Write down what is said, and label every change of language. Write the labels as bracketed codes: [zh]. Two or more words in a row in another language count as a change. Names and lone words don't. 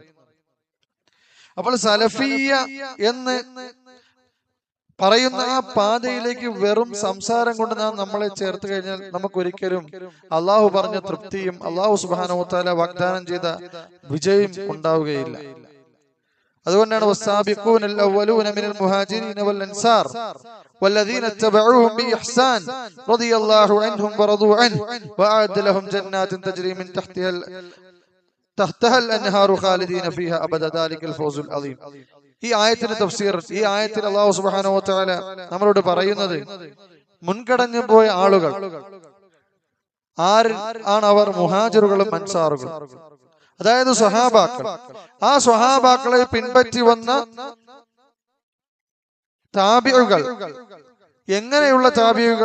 [ml] അപ്പോൾ സലഫിയ്യ എന്ന് പറയുന്ന ആ പാതയിലേക്ക് വെറും സംസാരം കൊണ്ട് നാം നമ്മളെ ചേർത്ത് കഴിഞ്ഞാൽ നമുക്കൊരിക്കലും അള്ളാഹു പറഞ്ഞ തൃപ്തിയും അള്ളാഹു [ar] سبحانه وتعالى [ml] വാഗ്ദാനം ചെയ്ത വിജയം ഉണ്ടാവുകയില്ല. [ar] അതുകൊണ്ടാണ് والسابقون الأولون من المهاجرين والأنصار والذين اتبعوهم بإحسان رضي الله عنهم ورضوا عنه وأعد لهم جنات تجري من تحتها الأنهار خالدين فيها أبدا ذلك الفوز العظيم. [ml] ഈ ആയത്തിന്റെ തഫ്സീർ, ഈ ആയത്തിൽ അല്ലാഹു [ar] سبحانه وتعالى [ml] നമ്മളോട് പറയുന്നത്, മുൻകടഞ്ഞു പോയ ആളുകൾ ആണ് അവർ? മുഹാജിറുകളും അൻസാറുകളും, അതായത് സ്വഹാബാക്കൾ. ആ സ്വഹാബാക്കളെ പിൻപറ്റി വന്ന താബിഉകൾ, എങ്ങനെയുള്ള താബിഉകൾ?